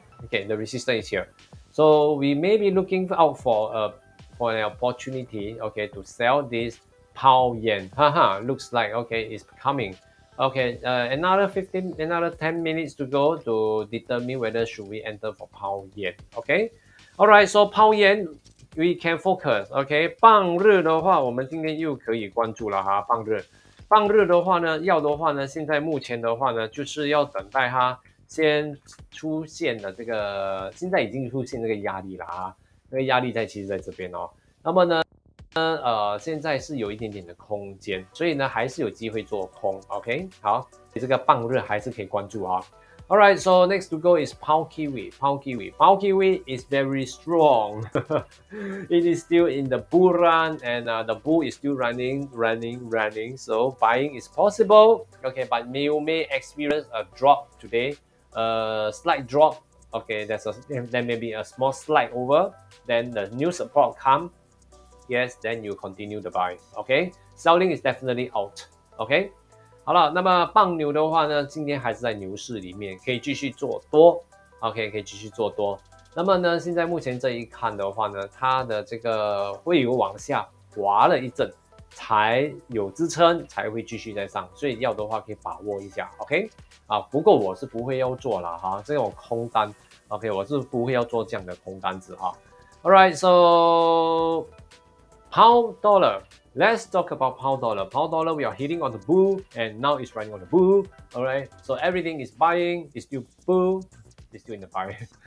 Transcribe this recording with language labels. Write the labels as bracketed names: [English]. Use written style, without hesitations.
[English] Okay, the resistance is here. So we may be looking out for an opportunity, okay, to sell this pound yen. Looks like okay, it's coming. Okay, another 10 minutes to go to determine whether should we enter for pound yen. Okay, all right. So pound yen we can focus. [Chinese] OK， 棒日的话，我们今天又可以关注了哈。棒日的话呢，要的话呢，现在目前的话呢，就是要等待它先出现的这个，现在已经出现这个压力了啊。那个压力其实在这边哦。那么呢，现在是有一点点的空间，所以呢，还是有机会做空。 OK， 好，这个棒日还是可以关注啊。 [English] Alright, so next to go is Pound Kiwi. Pound Kiwi is very strong. It is still in the bull run, and the bull is still running. So buying is possible. Okay, but you may experience a drop today, a slight drop. Okay, there may be a small slide over. Then the new support come. Yes, then you continue the buy. Okay, selling is definitely out. Okay. [Chinese] 好了，那么棒牛的话呢，今天还是在牛市里面，可以继续做多 ，OK， 可以继续做多。那么呢，现在目前这一看的话呢，它的这个会有往下滑了一阵，才有支撑，才会继续再上，所以要的话可以把握一下 ，OK， 不过我是不会要做了哈，这种空单 ，OK， 我是不会要做这样的空单子哈。 [English] All right, so pound dollar. Let's talk about pound dollar. Pound dollar, we are hitting on the bull, and now it's running on the bull. All right, so everything is buying, it's still bull, it's still in the buy.